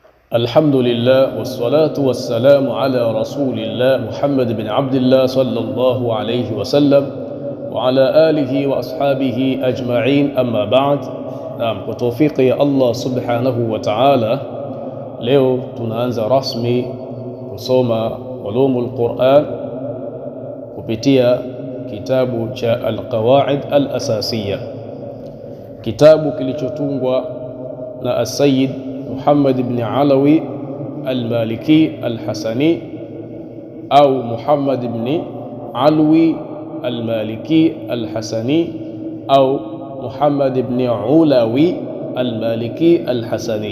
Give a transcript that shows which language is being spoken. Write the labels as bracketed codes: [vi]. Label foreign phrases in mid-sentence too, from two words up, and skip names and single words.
[ar] الحمد لله والصلاة والسلام على رسول الله محمد بن عبد الله صلى الله عليه وسلم وعلى آله وأصحابه أجمعين أما بعد. وتوفيق الله سبحانه وتعالى [sw] leo tunaanza rasmi kusoma ulumul Qur'an kupitia kitabu cha Al-Qawaid Al-Asasiyya, kitabu kilichotungwa na As-Sayyid Muhammad ibn Alawi Al-Maliki Al-Hasani au Muhammad ibn Alwi Al-Maliki Al-Hasani au Muhammad ibn Ulawi Al-Maliki Al-Hasani.